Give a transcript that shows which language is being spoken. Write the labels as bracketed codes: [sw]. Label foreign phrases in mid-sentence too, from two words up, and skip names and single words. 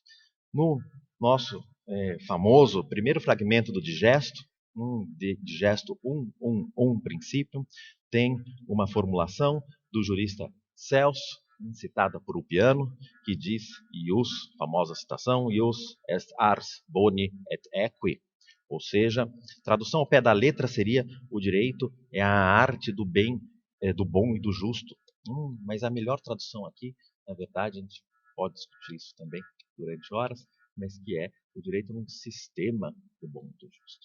[pt] No nosso famoso primeiro fragmento do Digesto, Digesto 1, princípio, tem uma formulação do jurista Celso, citada por Ulpiano, que diz, ius, famosa citação, [la] ius est ars boni et equi, [pt] ou seja, tradução ao pé da letra seria: o direito é a arte do bem, do bom e do justo. Mas a melhor tradução aqui, na verdade, a gente pode discutir isso também durante horas, mas que é o direito num sistema do bom e do justo.